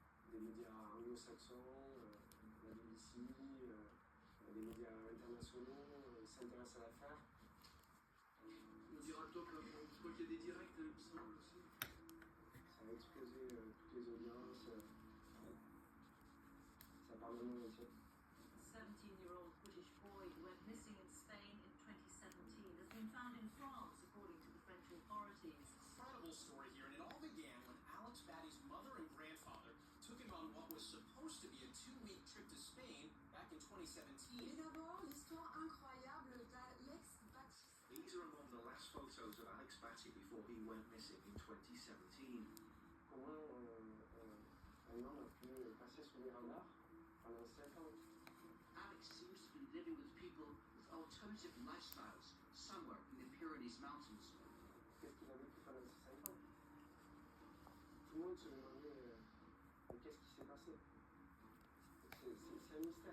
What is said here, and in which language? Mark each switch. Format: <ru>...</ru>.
<fr>Des médias anglo-saxons, la BBC, des médias internationaux s'intéressent à l'affaire. Le directeur, je crois qu'il y a des directs, il me semble aussi. Ça a explosé toutes les audiences. Ça parle de monde entier.</fr> <en>17-year-old British boy who went missing in Spain in 2017 has been found in France, according to the French authorities. Incredible story here, and it all began when Alex Batty's mother and grandfather took him on what was supposed to be a 2-week trip to Spain back in 2017.</en> <fr>Et d'abord, l'histoire incroyable d'Alex Batty.</fr> <en>These are among the last photos of Alex Batty before he went missing in 2017.</en> <fr>Comment un homme a pu passer sous les radars pendant 7 ans?</fr> <en>Alex seems to be living with people with alternative lifestyles somewhere in the Pyrenees Mountains.</en> <fr>Qu'est-ce qu'il a vécu pendant ces 5 ans? Tout le monde se demandait qu'est-ce qui s'est passé. C'est un mystère.</fr>